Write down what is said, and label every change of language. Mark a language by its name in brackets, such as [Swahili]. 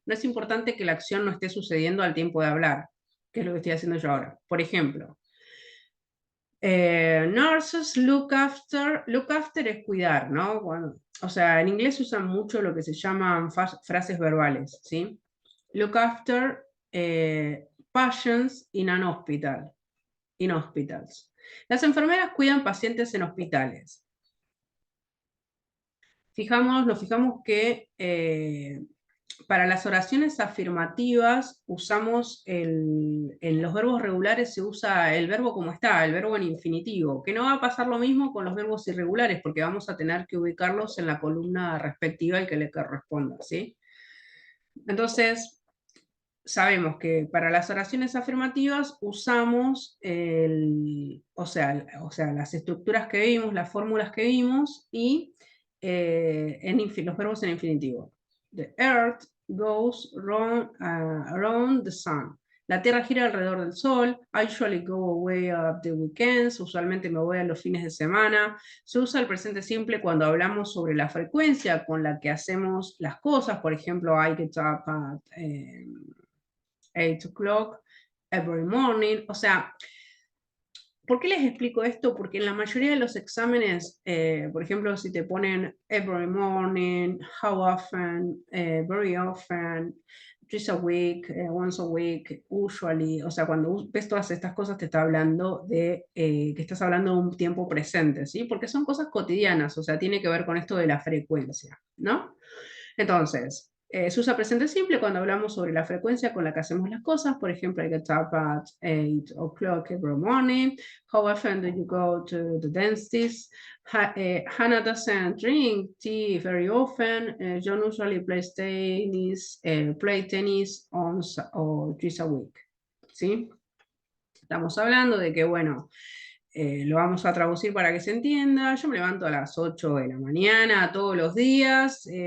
[Spanish] No es importante que la acción no esté sucediendo al tiempo de hablar, que es lo que estoy haciendo yo ahora. Por ejemplo, [English] nurses look after [Spanish] es cuidar, ¿no? Bueno, o sea, en inglés usan mucho lo que se llaman frases verbales, ¿sí? [English] Look after patients in an hospital, in hospitals. [Spanish] Las enfermeras cuidan pacientes en hospitales. Nos fijamos que para las oraciones afirmativas usamos en los verbos regulares se usa el verbo como está, el verbo en infinitivo, que no va a pasar lo mismo con los verbos irregulares, porque vamos a tener que ubicarlos en la columna respectiva y que le corresponda, ¿sí? Entonces, sabemos que para las oraciones afirmativas usamos o sea, las estructuras que vimos, las fórmulas que vimos y los verbos en infinitivo. [English] The earth goes around the sun. [Spanish] La Tierra gira alrededor del Sol. [English] I usually go away at the weekends. [Spanish] Usualmente me voy a los fines de semana. Se usa el presente simple cuando hablamos sobre la frecuencia con la que hacemos las cosas. Por ejemplo, [English] I get up at 8 o'clock every morning. [Spanish] O sea, ¿por qué les explico esto? Porque en la mayoría de los exámenes, por ejemplo, si te ponen [English] every morning, how often, very often, twice a week, once a week, usually, [Spanish] o sea, cuando ves todas estas cosas te está hablando de que estás hablando de un tiempo presente, ¿sí? Porque son cosas cotidianas, o sea, tiene que ver con esto de la frecuencia, ¿no? Entonces, Se usa presente simple cuando hablamos sobre la frecuencia con la que hacemos las cosas. Por ejemplo, [English] I get up at 8 o'clock every morning. How often do you go to the dentist? Hannah doesn't drink tea very often. John usually plays tennis once or twice a week. [Spanish] ¿Sí? Estamos hablando de que, bueno, lo vamos a traducir para que se entienda. Yo me levanto a las 8 de la mañana todos los días.